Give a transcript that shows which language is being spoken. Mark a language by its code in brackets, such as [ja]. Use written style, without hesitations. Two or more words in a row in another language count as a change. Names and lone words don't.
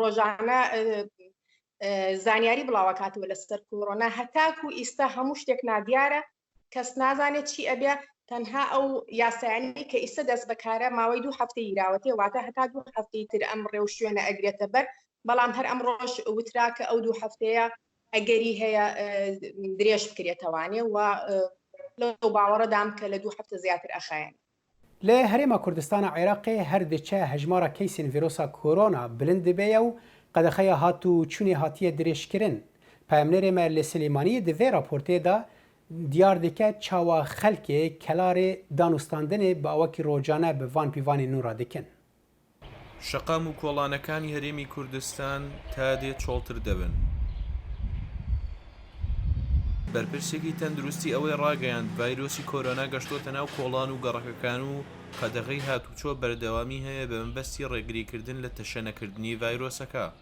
[ckb] ڕۆژانە زانیاری بڵاوەکاتەوە لەسەر کۆڕۆنا هەتاکو ئیستا هەموو شتێک نادیارە کەس نازانێت چی ئەبێ تەنها ئەو یاسایانی کە ئیستا دەست بەکارە ماوەی 2 هەفتەی ئیراوەتێ واتە هەتا 2 هەفتەی تر ئەم ڕێوشوێنە ئەگرێتە بەر بەڵام هەر ئەم ڕۆژ وتراکە ئەو 2 هەفتەیە ئەگەری هەیە درێژ بکرێتەوانێ و لەو باوەڕەدام کە لە 2 هەفتە زیاتر ئەخایەن [ku] لە هەرێما کوردستانە عێراقی هەردەچە هەژمارە کەیسین ڤیرۆسا کۆرۆنا بلند دەبێ و قەدەخەیە هاتوو چوونێ هاتیە درێژکردن پایمنێرێ مە لە سلێمانی divê raportêda diyar dike çawa xelkê kelarê danûstandinê bi awakî rojane bi van pîvanê nû ra dikin. [ckb] شەقام و کۆڵانەکانی هەرێمی کوردستان تا دێ چۆڵتر دەبن. بەرپرسێکی تەندروستی ئەوەی ڕاگەیاند ڤایرۆسی کۆرۆنا گەشتۆتە ناو کۆڵان و گەڕەکەکان و قەدەغەی هاتوچۆ بەردەوامی هەیە بە مەبەستی ڕێگریکردن لە تەشەنەکردنی ڤایرۆسەکە.